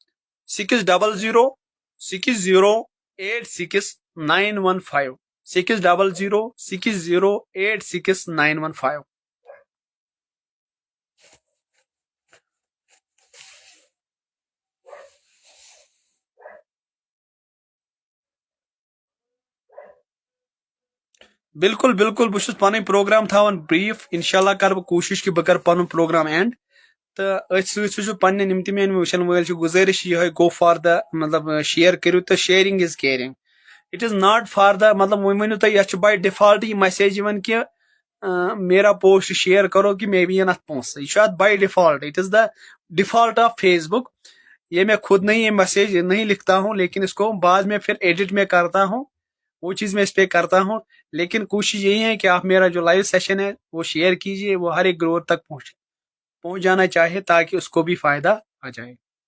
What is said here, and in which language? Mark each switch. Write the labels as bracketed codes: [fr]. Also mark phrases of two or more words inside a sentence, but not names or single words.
[ks] 6006086915 6006086915 بالکل بالکل بہٕ چھُس پنٕنۍ پروگرام تھاوان بریٖف انشاءاللہ کرٕ بہٕ کوٗشش کہِ بہٕ کرٕ پنُن پروگرام اینڈ تہٕ أتھۍ سۭتۍ سۭتۍ چھُ پننٮ۪ن یِم تہِ میٲنۍ وٕچھن وٲلۍ چھِ گُزٲرِش یِہوے [en] go for the [ks] مطلب شیر کٔرِو تہٕ [en] sharing is caring it is not for the [ks] مطلب وۄنۍ ؤنِو تُہۍ یتھ چھُ [en] by default [ks] یہِ میسیج یِوان کہِ [ur] میرا پوسٹ شیئر کرو کہ مے بھی [ks] ین اتھ پونٛسہٕ یہ چھُ اتھ [en] by default it is the default of Facebook [ur] یہ میں خود نہیں یہ میسج نہیں لکھتا ہوں لیکن اس کو بعد میں پھر ایڈٹ میں کرتا ہوں وہ چیز میں اس پہ کرتا ہوں لیکن کوشش یہی ہے کہ آپ میرا جو لائیو سیشن ہے وہ شیئر کیجیے وہ ہر ایک گروہ تک پہنچ جانا چاہے تاکہ اس کو بھی فائدہ آ جائے